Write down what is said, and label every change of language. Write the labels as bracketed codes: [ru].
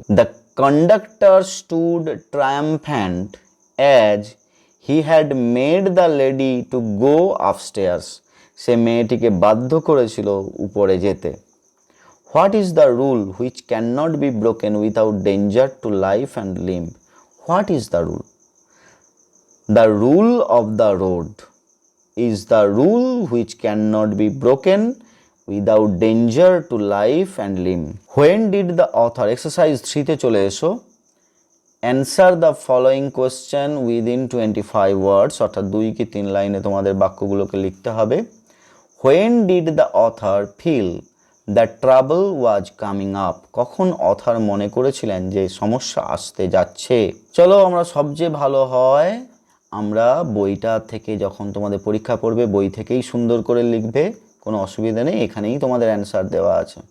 [en] the conductor stood triumphant as he had made the lady to go upstairs, [bn] সে মেয়েটিকে বাধ্য করেছিল উপরে যেতে। [en] What is the rule which can not be broken without danger to life and limb, what is the rule? The rule of the road is the rule which cannot be broken without danger to life and limb. When did the author, exercise 3 [bn] তে চলে এসো, [en] answer the following question within 25 words, [bn] অর্থাৎ 2 কি 3 লাইনে তোমাদের বাক্যগুলোকে লিখতে হবে। [en] When did the author feel that trouble was coming up, [bn] কখন অথার মনে করেছিলেন যে সমস্যা আসতে যাচ্ছে? চলো আমরা সবচেয়ে ভালো হয় আমরা বইটা থেকে, যখন তোমাদের পরীক্ষা পড়বে বই থেকেই সুন্দর করে লিখবে, কোনো অসুবিধা নেই, এখানেই তোমাদের অ্যান্সার দেওয়া আছে।